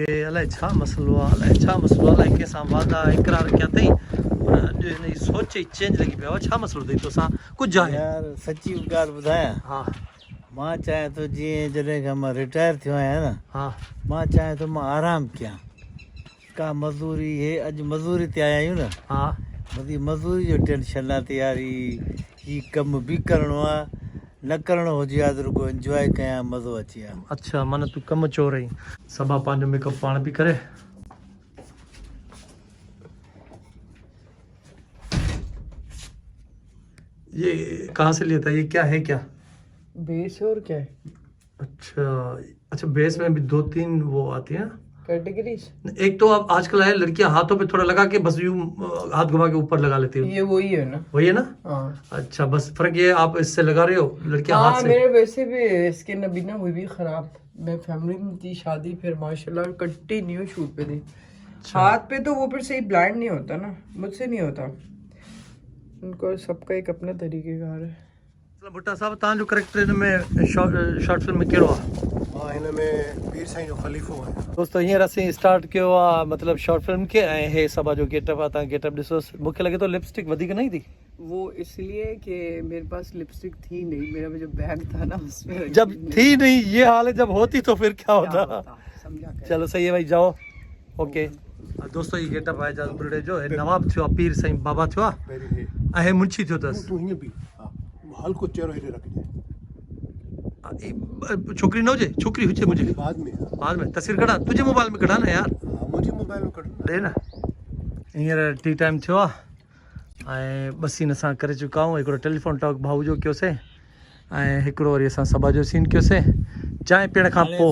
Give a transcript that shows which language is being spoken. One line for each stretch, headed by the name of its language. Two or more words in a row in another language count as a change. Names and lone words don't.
Sindhi: अलाए छा मसइलो आहे, अलाए छा मसइलो आहे, अलाए कंहिंसां वादा इकरार कया अथई, अॼु हिन जी सोच ई चेंज लॻी पियो आहे। छा मसइलो अथई तोसां? कुझु आहे यार सची ॻाल्हि ॿुधायां? हा मां चाहियां थो जीअं जॾहिं खां मां रिटायर थियो आहियां न, हा मां चाहियां थो मां आराम कयां। का मजदूरी है अज मजदूरी ते आया आहियूं न हाँ बदी मजदूरी जो टेंशन आहे तयारी ही कम भी करणो आहे न करणो हुजे हा त रुगो एंजॉय कयां मज़ो अची हा अच्छा माना तू कम चो रही सबा पंहिंजो मेकअप पाण भी करे
Hindi: ये कहाँ से लिया था ये क्या है क्या बेस और क्या है अच्छा अच्छा बेस में भी 2-3 वो आती है ना कैटेगरीज? एक तो अब आजकल है लड़कियां हाथों पे थोड़ा लगा के बस यूं हाथ घुमा के ऊपर लगा लेती है ये वही है ना? वही है ना हाँ अच्छा बस फर्क ये है, आप इससे लगा रहे हो लड़कियां हाथ हाँ, से मेरे वैसे भी स्किन अभी ना हुई भी खराब। मैं फैमिली में थी शादी, फिर माशाल्लाह
English: continue shoot
Hindi: पे थी। हाथ पे तो वो फिर सही ब्लाइंड नहीं होता ना, मुझसे नहीं होता, उनको सबका एक अपना तरीकेकार है।
Sindhi: भुट्टा साहब तव्हांजो करेक्टर हिन में
English: short film
Sindhi: में कहिड़ो आहे हाँ हिन में पीर साईं जो ख़लीफ़ो आहे। दोस्तों हींअर असीं स्टार्ट कयो आहे मतिलबु
English: short film
Sindhi: खे ऐं हे सबा जो गेटअप आहे तव्हां गेटअप ॾिसोसि मूंखे लॻे थो लिपस्टिक वधीक नहीं थी
Hindi: वो इसलिए कि मेरे पास लिपस्टिक थी नहीं, मेरा जो बैग था ना उसमें जब थी नहीं ये हाल है जब होती तो फिर क्या क्या होता होता, समझा क्या? चलो सही है भाई जाओ ओके दोस्तों
Sindhi: ये गेटअप आहे जज बुर्डे जो हे नवाब थियो आहे पीर साईं बाबा थियो आहे पहिरीं ऐं हे मुंशी थियो अथसि तूं हीअं बि हा हल्को चेहरो हेॾे रखिजे छोकिरी न हुजे छोकिरी हुजे मुंहिंजी बाद में बाद में तस्वीर कढा तुंहिंजे मोबाइल में कढा न यार हा मुंहिंजे मोबाइल में कढ ॾे न हींअर
English: tea time
Sindhi: थियो आहे ऐं ॿ सीन असां करे चुका आहियूं हिकिड़ो
English: telephone talk
Sindhi: भाऊ जो कयोसीं ऐं हिकिड़ो वरी असां सभा जो सीन कयोसीं चांहि पीअण खां पोइ